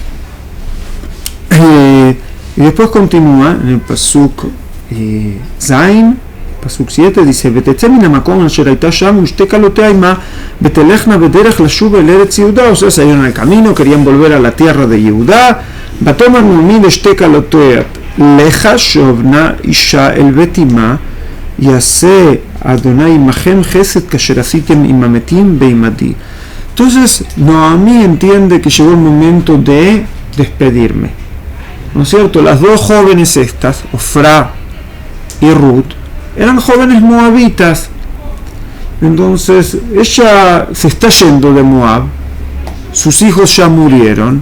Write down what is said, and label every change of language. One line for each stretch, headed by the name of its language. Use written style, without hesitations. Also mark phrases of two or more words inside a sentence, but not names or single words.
Spanish: Y después continúa en el
Hebrew: פסוק זיין,
Spanish: Pasuk 7, dice: o sea, salieron al camino, querían volver a la tierra de Yehudá.
Hebrew: ותאמר נעמי לשתי כלותיה לך שובנה אישה אל בית אמה יעשה אדוני עמכם חסד כאשר עשיתם עם המתים בעמדי.
Spanish: Entonces Noemí entiende que llegó el momento de despedirme, ¿no es cierto? Las dos jóvenes estas, Ofra y Ruth, eran jóvenes moabitas. Entonces ella se está yendo de Moab, sus hijos ya murieron.